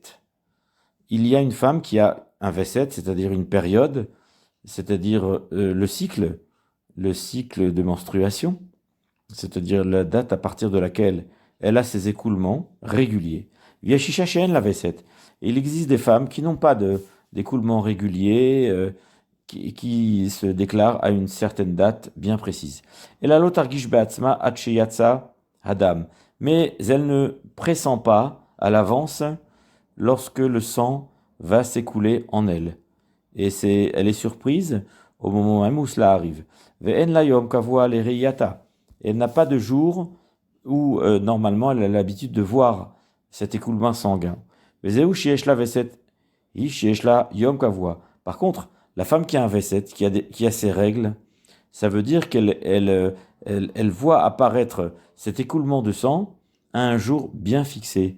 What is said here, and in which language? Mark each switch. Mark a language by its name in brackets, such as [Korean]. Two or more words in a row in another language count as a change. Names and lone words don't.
[French] Il y a une femme qui a un veset, c'est-à-dire une période, c'est-à-dire le cycle de menstruation, c'est-à-dire la date à partir de laquelle elle a ses écoulements réguliers. [Hebrew] יש אישה שאין לה וסת. [French] Il existe des femmes qui n'ont pas d'écoulement régulier, qui se déclarent à une certaine date bien précise. [Hebrew] ולא תרגיש בעצמה עד שיצא הדם. [French] Mais elle ne pressent pas à l'avance lorsque le sang va s'écouler en elle. Et elle est surprise au moment même où cela arrive. [Hebrew] ואין לה יום קבוע לראייתה. [French] Elle n'a pas de jour où normalement elle a l'habitude de voir cet écoulement sanguin. Par contre, la femme qui a un veset, qui a ses règles, ça veut dire qu'elle voit apparaître cet écoulement de sang à un jour bien fixé.